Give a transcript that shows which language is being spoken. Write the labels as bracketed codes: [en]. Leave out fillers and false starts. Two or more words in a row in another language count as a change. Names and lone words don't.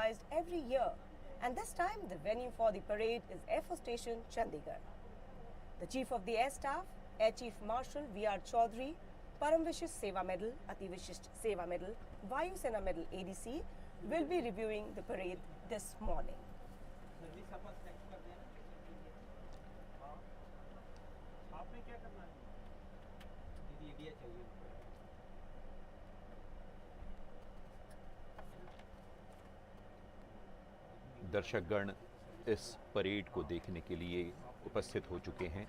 [en] organized every year, and this time the venue for the parade is Air Force Station, Chandigarh. The Chief of the Air Staff, Air Chief Marshal V.R. Chaudhary, Param Vishisht Seva Medal, Ati Vishisht Seva Medal, Vayu Sena Medal ADC will be reviewing the parade this morning. [hi] दर्शकगण इस परेड को देखने के लिए उपस्थित हो चुके हैं।